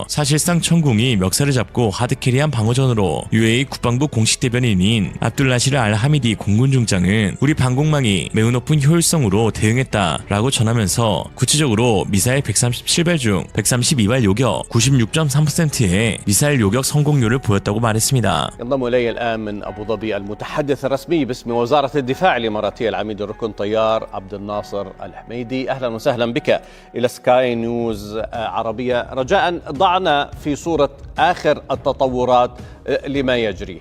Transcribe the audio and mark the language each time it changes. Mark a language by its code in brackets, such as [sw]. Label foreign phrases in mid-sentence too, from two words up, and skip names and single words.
[ko] 사실상 천궁이 멱살을 잡고 하드캐리한 방어전으로 UAE 국방부 공식 대변인인 압둘라시르 알 하미디 공군 중장은 우리 방공망이 매우 높은 효율성으로 대응했다라고 전하면서 구체적으로 미사일 137발 중 132발 요격 96.3%의 미사일 요격 성공률을 보였다고 말했습니다. [ar] ينضم إلي الآن من أبو ظبي المتحدث الرسمي باسم وزارة الدفاع الإماراتية العميد الركن طيار عبد الناصر الحميدي. أهلا وسهلا بك إلى سكاي نيوز عربية. رجاء ضعنا في صورة آخر التطورات لما يجري.